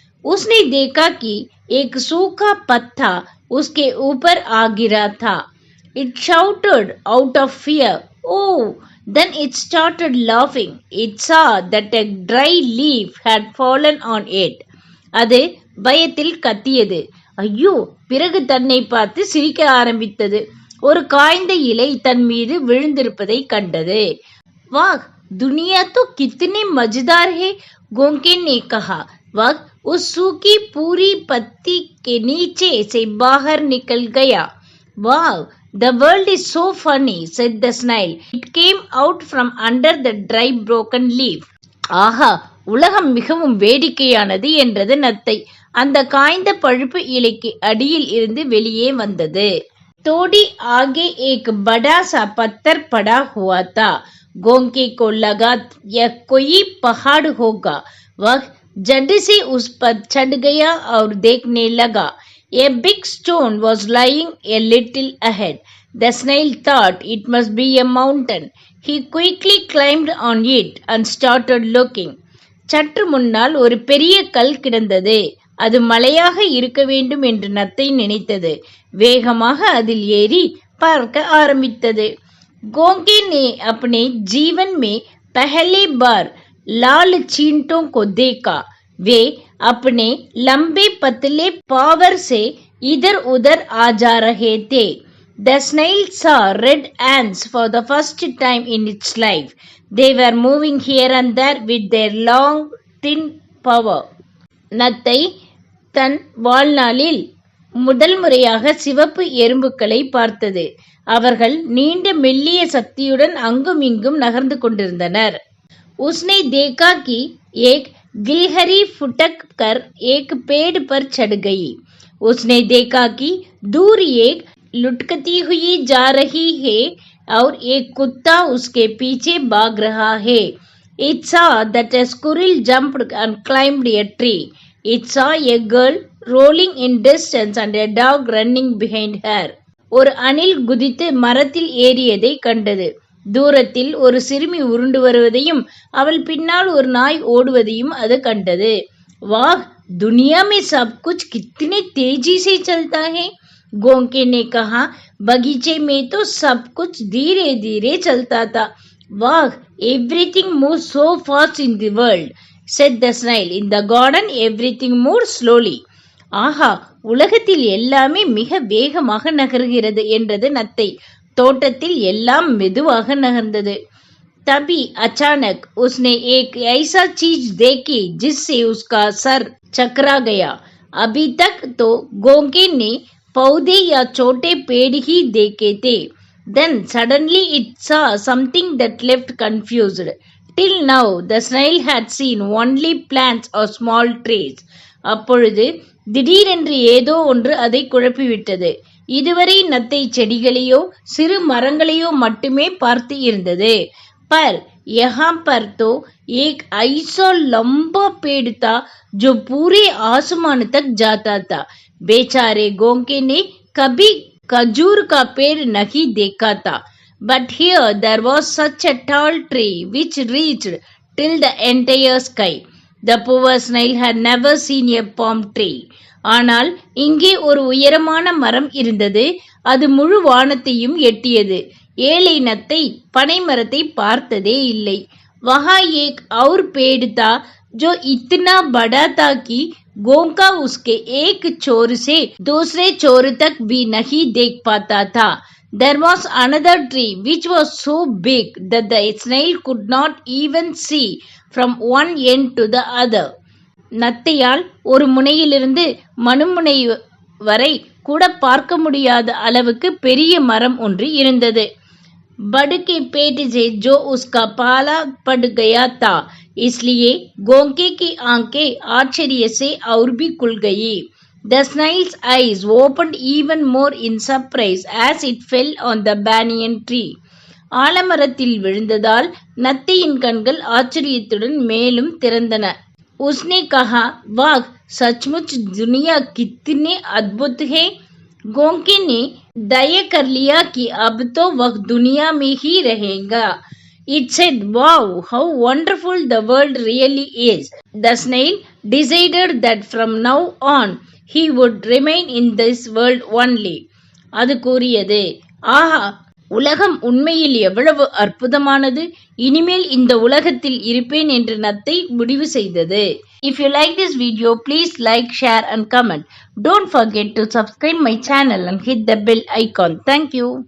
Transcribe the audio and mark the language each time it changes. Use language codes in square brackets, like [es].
[hi] उसने देखा कि एक सूखा पत्ता उसके ऊपर आ गिरा था. [en] It shouted out of fear. Oh! Then it started laughing. It saw that a dry leaf had fallen on it. [ta] அது பயத்தில் கத்தியது. ஐயோ! பிறகு தன்னை பார்த்து சிரிக்க ஆரம்பித்தது. ஒரு காய்ந்த இலை தன் மீது விழுந்திருப்பதை கண்டது. [hi] वाह, दुनिया तो कितनी मजेदार है, गोंके ने कहा. वह उस सूखी पूरी पत्ती के नीचे से बाहर निकल गया. [en] Wow, the world is so funny, said the snail. It came out from under the dry broken leaf. [ta] ஆஹா, உலகம் மிகவும் வேடிக்கையானது என்றது நத்தை. அந்த காய்ந்த பழுப்பு இலைக்கு அடியில் இருந்து வெளியே வந்தது. [hi] थोड़ी आगे एक बड़ा सा पत्थर पड़ा हुआ था. गोंके को लगा यह कोई पहाड़ होगा. वह झट से उस पर चढ़ गया और देखने लगा. [en] A big stone was lying a little ahead. The snail thought it must be a mountain. He quickly climbed on it and started looking. [ta] சற்று முன்னால் ஒரு பெரிய கல் கிடந்தது. அது மலையாக இருக்க வேண்டும் என்று நத்தை நினைத்தது. வேகமாக அதில் ஏறி பார்க்க ஆரம்பித்தது. [hi] गोंके ने अपने जीवन में पहली बार लाल चींटों को देखा. वे अपने लंबे पतले पावर से इधर उधर आ जा रहे थे. [en] The snail saw red ants for the first time in its life. They were moving here and there with their long thin power. [ta] நத்தை தன் வாழ்நாளில் முதல் முறையாக சிவப்பு எறும்புகளை பார்த்தது. அவர்கள் நீண்ட மெல்லிய சக்தியுடன் அங்கும் இங்கும் நகர்ந்து கொண்டிருந்தனர். [hi] उसने देखा कि एक गिलहरी फुटक कर एक पेड़ पर चढ़ गई. उसने देखा कि दूर एक लुढ़कती हुई जा रही है और एक कुत्ता उसके पीछे भाग रहा है. [en] It saw that a squirrel jumped and climbed a tree. It saw a girl rolling in distance and a dog running behind her. [ta] ஒரு அணில் குதித்து மரத்தில் ஏறியதை கண்டது. தூரத்தில் ஒரு சிறுமி உருண்டு வருவதையும் அவள் பின்னால் ஒரு நாய் ஓடுவதையும் அது கண்டது. [hi] वाह, दुनिया में सब कुछ कितने तेजी से चलता है, गोंके ने कहा. बगीचे में तो सब कुछ धीरे धीरे चलता था. [en] वाह, everything moves so fast in the world, said the snail. In the garden everything moved slowly. [ta] ஆஹா, உலகத்தில் எல்லாமே மிக வேகமாக நகர்கிறது என்றது நத்தை. தோட்டத்தில் எல்லாம் மெதுவாக நகர்ந்தது. [hi] तभी अचानक उसने एक ऐसा चीज देखी जिससे उसका सर चकरा गया. अभी तक तो गोंके ने पौधे या छोटे पेड़ ही देखे थे. [en] Then suddenly it saw something that left confused. Till now the snail had seen only plants or small trees. [ta] அப்பொழுது திடீரென்று ஏதோ ஒன்று அதை குழப்பிவிட்டது. இதுவரை நத்தை செடிகளையோ சிறு மரங்களையோ மட்டுமே பார்த்து இருந்தது. [hi] पर यहाँ पर तो एक ऐसा लंबा पेड़ था जो पूरे आसमान तक जाता था. बेचारे गोंके ने कभी खजूर का पेड़ नहीं देखा था. [en] But here there was such a tall tree which reached till the entire sky. The poor snail had never seen a palm tree. [ta] ஆனால் இங்கே ஒரு உயரமான மரம் இருந்தது. அது முழு வானத்தையும் எட்டியது. ஏழை நத்தை பனை மரத்தை பார்த்ததே இல்லை. [hi] वहां एक और पेड़ था जो इतना बड़ा था कि गोंका उसके एक छोर से दूसरे छोर तक भी नहीं देख पाता था. [en] There was another tree which was so big that the snail could not even see from one end to the other. [ta] நத்தையால் ஒரு முனையிலிருந்து மறுமுனை வரை கூட பார்க்க முடியாத அளவுக்கு பெரிய மரம் ஒன்று இருந்தது. [hi] बड़ के पेट से जो उसका पाला पड़ गया था, इसलिए गोंके की आंखें आश्चर्य से और भी खुल गई. [en] The snail's eyes opened even more in surprise as it fell on the banyan tree. [ta] ஆலமரத்தில் விழுந்ததால் நத்தையின் கண்கள் ஆச்சரியத்துடன் மேலும் திறந்தன. [hi] उसने कहा, वाह, सचमुच दुनिया कितने अद्भुत है. गोंके ने तय कर लिया कि अब तो वह दुनिया में ही रहेगा. [en] It said, wow, how wonderful the world really is. The snail decided that from now on he would remain in this world only. [ta] அது கூறியது, ஆஹா, உலகம் உண்மையில் எவ்வளவு அற்புதமானது, இனிமேல் இந்த உலகத்தில் இருப்பேன் என்று நத்தை முடிவு செய்தது. [en] If you like this video, please like, share and comment. Don't forget to subscribe my channel and hit the bell icon. Thank you.